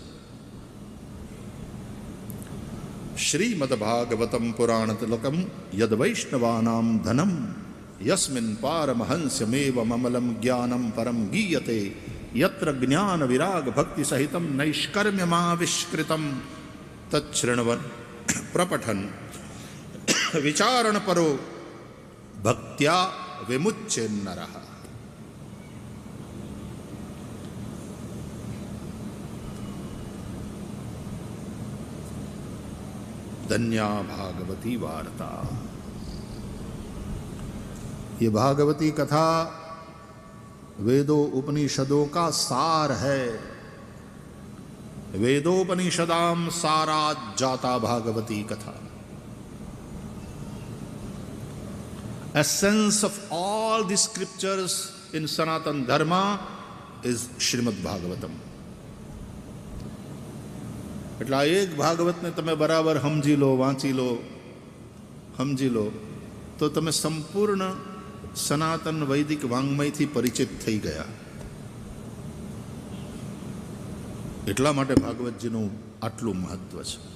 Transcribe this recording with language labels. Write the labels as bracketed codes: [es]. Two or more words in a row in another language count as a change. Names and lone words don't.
[sa] શ્રીમદ ભાગવતમ પુરાણ તિલકમ યદ વૈષ્ણવાનામ ધનમ યસ્મિન પારમહંસ્યમેવ મમલમ જ્ઞાનમ પરમ ગીયતે યત્ર જ્ઞાન વિરાગ ભક્તિ સહિતમ નૈષ્કર્મ્યમાવિષ્કૃતમ તચ્છૃણવન પ્રપઠન વિચારણ પરો ભક્ત્યા વિમુચ્યેન્નરઃ. धन्या भागवती वार्ता. [hi] ये भागवती कथा वेदों उपनिषदों का सार है. [sa] वेदोपनिषदाम सारात जाता भागवती कथा. [en] Essence of all the scriptures in Sanatan Dharma is Srimad Bhagavatam. [gu] એટલે આ એક ભાગવતને તમે બરાબર સમજી લો, વાંચી લો, સમજી લો તો તમે સંપૂર્ણ સનાતન વૈદિક વાંગ્મયથી પરિચિત થઈ ગયા. એટલા માટે ભાગવતજીનું આટલું મહત્વ છે.